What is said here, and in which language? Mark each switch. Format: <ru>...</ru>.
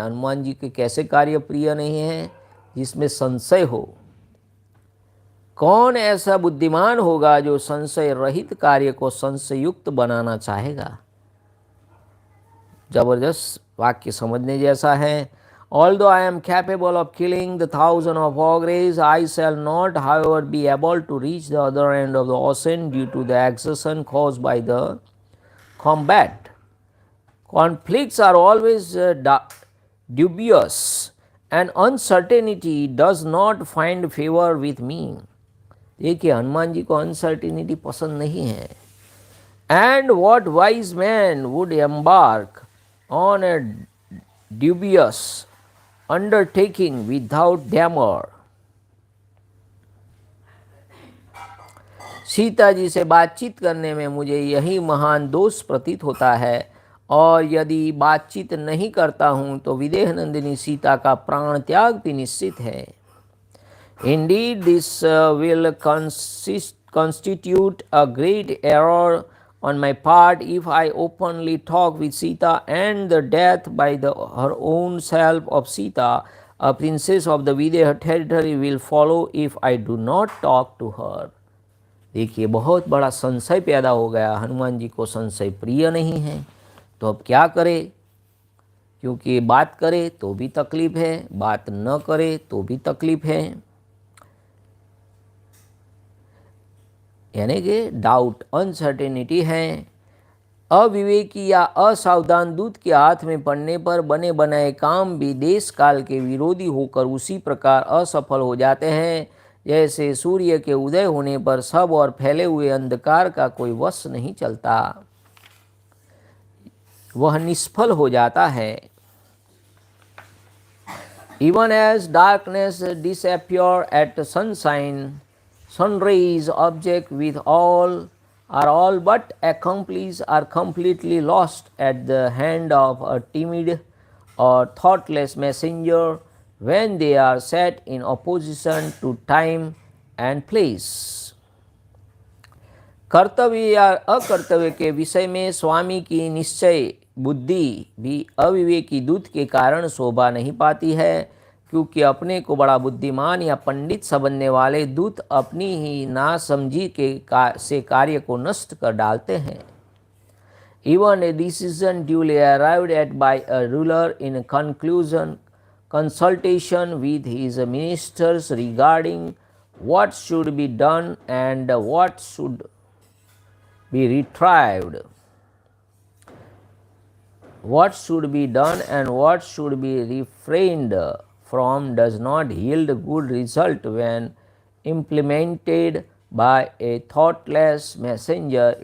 <hi>हनुमान जी के कैसे कार्य प्रिय नहीं है? जिसमें संशय हो। कौन ऐसा बुद्धिमान होगा जो संशय रहित कार्य को संशययुक्त बनाना चाहेगा? जबरदस्त वाक्य, समझने जैसा है।</hi> <en>Although I am capable of killing the thousand of ogres, I shall not, however, be able to reach the other end of the ocean due to the exertion caused by the combat. Conflicts are always dubious, and uncertainty does not find favor with me.</en> <hi>देखिए हनुमान जी को uncertainty पसंद नहीं है।</hi> <en>And what wise man would embark on a dubious undertaking without damor?</en> <hi>Sita ji से बातचीत करने में मुझे यही महान दोष प्रतीत होता है, और यदि बातचीत नहीं करता हूँ तो विदेह नंदिनी सीता का प्राण त्याग भी निश्चित है।</hi> <en>Indeed, this will constitute a great error on my part if I openly talk with Sita, and the death by her own self of Sita, a princess of the Videha territory, will follow if I do not talk to her.</en> <hi>देखिए बहुत बड़ा संशय पैदा हो गया। हनुमान जी को संशय प्रिय नहीं है, तो अब क्या करे? क्योंकि बात करे तो भी तकलीफ है, बात न करे तो भी तकलीफ है। यानी कि डाउट, अनसर्टेनिटी है। अविवेकी या असावधान दूत के हाथ में पड़ने पर बने बनाए काम भी देश काल के विरोधी होकर उसी प्रकार असफल हो जाते हैं जैसे सूर्य के उदय होने पर सब और फैले हुए अंधकार का कोई वश नहीं चलता, वह निष्फल हो जाता है।</hi> <en>Even as darkness disappear at sunshine, sun rays object with all but accomplished are completely lost at the hand of a timid or thoughtless messenger when they are set in opposition to time and place.</en> <hi>कर्तव्य या अकर्तव्य के विषय में स्वामी की निश्चय बुद्धि भी अविवेकी दूत के कारण शोभा नहीं पाती है, क्योंकि अपने को बड़ा बुद्धिमान या पंडित समझने वाले दूत अपनी ही नासमझी से कार्य को नष्ट कर डालते हैं।</hi> <en>Even a decision duly arrived at by a ruler in consultation with his ministers regarding what should be done and what should be retrieved, what should be done and what should be refrained from does not yield good result when implemented by a thoughtless messenger.</en>